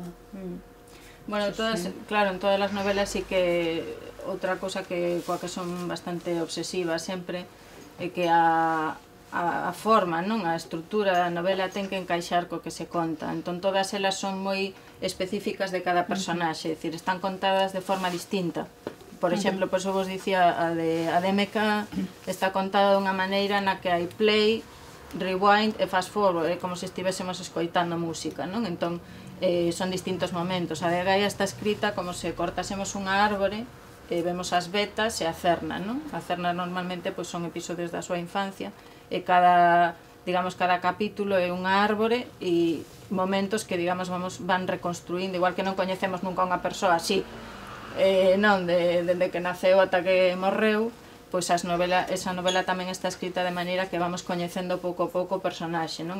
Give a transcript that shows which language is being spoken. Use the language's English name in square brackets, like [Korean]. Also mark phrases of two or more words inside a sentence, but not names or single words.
[Galician] Bueno, claro, en todas as novelas sí que outra cosa coa que son bastante obsesivas sempre é que a forma, non? A estrutura da novela ten que encaixar co que se conta. Entón todas elas son moi específicas de cada personaxe, é dicir, están contadas de forma distinta. Por exemplo, por eso vos dicía, a de MK está contada dunha maneira na que hai [English] play, rewind [Galician] e [English] fast forward, [Galician] é como se estivésemos escoitando música, non? Entón son distintos momentos. A de Gaia está escrita como se cortásemos unha árbore e vemos as vetas e a cerna, non? A cerna normalmente pois, son episodios da súa infancia e cada capítulo é unha árbore e momentos que, digamos, van reconstruindo, igual que non coñecemos nunca unha persoa así, non, dende que naceu ata que morreu, pois esa novela tamén está escrita de maneira que vamos coñecendo pouco a pouco o personaxe, non?